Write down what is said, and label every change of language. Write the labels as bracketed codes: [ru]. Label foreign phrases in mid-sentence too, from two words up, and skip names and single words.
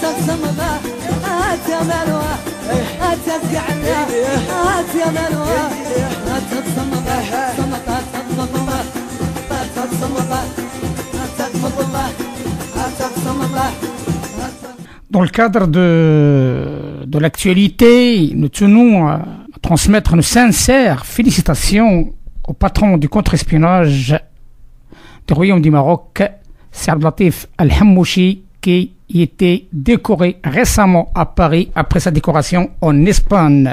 [ar] الصمبة هات يا ملوى هات تزعلنا هات يا ملوى هات الصمبة صمبة صمبة هات الصمبة هات الصمبة هات الصمبة. [fr] Dans le cadre de l'actualité, nous tenons à transmettre nos sincères félicitations au patron du contre-espionnage du Royaume du Maroc, Sir Abdelatif Al-Hammouchi, qui était décoré récemment à Paris après sa décoration en Espagne.